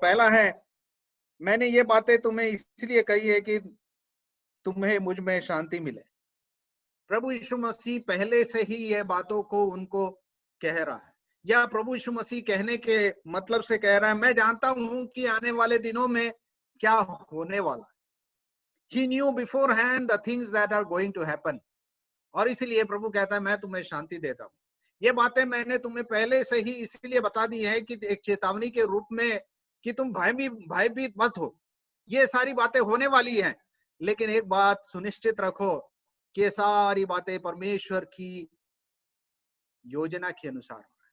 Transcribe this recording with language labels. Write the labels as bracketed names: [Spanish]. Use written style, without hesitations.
[Hindi] पहला है, मैंने ये बातें तुम्हें इसलिए कही है कि तुम्हें मुझ में शांति मिले। प्रभु यीशु मसीह पहले से ही ये बातों को उनको कह रहा है, या प्रभु यीशु मसीह कहने के मतलब से कह रहा है, मैं जानता हूं कि आने वाले दिनों में क्या होने वाला है। [English] He knew beforehand the things that are going to happen. [Hindi] और इसलिए प्रभु कहता है मैं तुम्हें शांति देता हूं। ये बातें मैंने तुम्हें पहले से ही इसलिए बता दी है कि एक चेतावनी के रूप में कि तुम भयभीत मत हो। ये सारी बातें होने वाली हैं, लेकिन एक बात सुनिश्चित रखो कि ये सारी बातें परमेश्वर की योजना के अनुसार।